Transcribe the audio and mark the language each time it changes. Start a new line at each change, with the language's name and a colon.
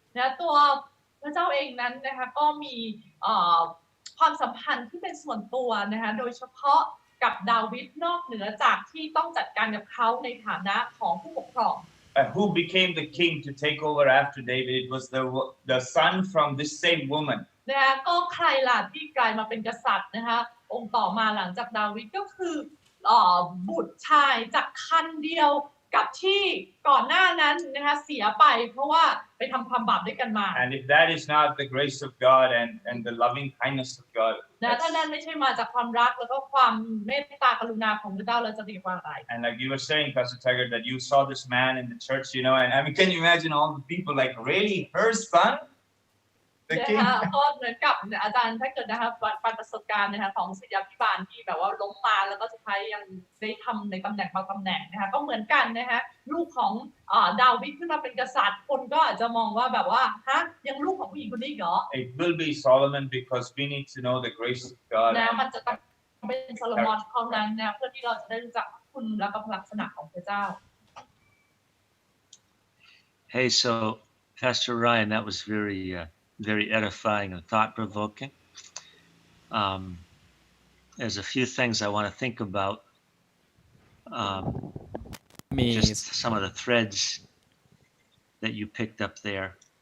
Thai: นะตัวพระเจ้าเองนั้นนะคะก็มีความสัมพันธ์ที่เป็นส่วนตัวนะคะโดยเฉพาะกับดาวิดนอกเหนือจากที่ต้องจัดการกับเขาในฐานะของผู้ปกครอง
English: Who became the king to take over after David? It was the son from this same woman.
Thai: นะคะก็ใครล่ะที่กลายมาเป็นกษัตริย์นะคะองค์ต่อมาหลังจากดาวิดก็คือบุตรชายจากคันเดียวกับที่ก่อนหน้านั้นนะคะเสียไปเพราะว่าไปทำความบาปด้วยกันมา
English: And if that is not the grace of God and the loving kindness of God,
Thai: นะถ้านั้นไม่ใช่มาจากความรักแล้วก็ความเมตตากรุณาของพระเจ้าเราจะเรียกว่าอะไร
English: and like you were saying, Pastor Taggart, that you saw this man in the church, and I mean, can you imagine all the people like, really, her son?
Thai: นะคะก็เหมือนกับอาจารย์ถ้าเกิดนะคะประสบการณ์นะคะของศิษยาภิบาลที่แบบว่าล้มมาแล้วก็สุดท้ายยังได้ทำในตำแหน่งบางตำแหน่งนะคะก็เหมือนกันนะคะลูกของดาวิดขึ้นมาเป็นกษัตริย์คนก็อาจจะมองว่าแบบว่าฮะยังลูกของผู้หญิงคนนี้เหรอ
English: It will be Solomon because we need to know the grace of God.
Thai: นะมันจะต้องเป็นโซโลมอนเท่านั้นนะเพื่อที่เราจะได้รู้จักคุณและก็ลักษณะของพระเจ้า
English: Hey, so Pastor Ryan, that was very edifying and thought-provoking. There's a few things I want to think about. Just some of the threads that you picked up there.